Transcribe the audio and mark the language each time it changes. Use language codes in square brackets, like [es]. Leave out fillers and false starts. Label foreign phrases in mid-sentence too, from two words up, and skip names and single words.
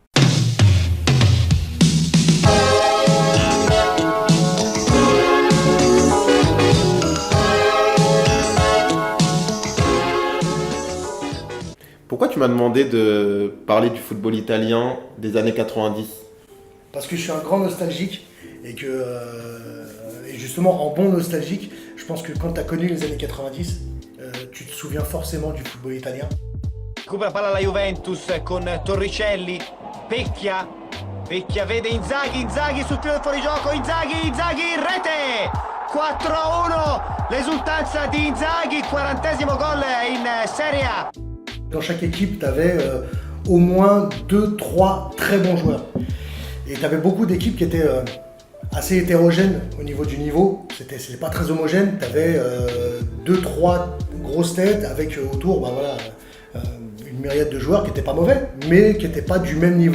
[fr] Pourquoi tu m'as demandé de parler du football italien des années 90? Parce que je suis un grand nostalgique et que, et justement en bon nostalgique, je pense que quand tu as connu les années 90, tu te souviens forcément du football italien. [it] Recupera palla la Juventus con Torricelli, Pecchia vede Inzaghi sul tiro del fuorigioco, Inzaghi, rete! 4-1, l'esultanza di Inzaghi, 40° gol in Serie A. [fr] Dans chaque équipe, tu avais au moins 2-3 très bons joueurs. Et tu avais beaucoup d'équipes qui étaient assez hétérogènes au niveau du niveau. C'était pas très homogène. Tu avais 2-3 grosses têtes avec autour une myriade de joueurs qui n'étaient pas mauvais, mais qui n'étaient pas du même niveau.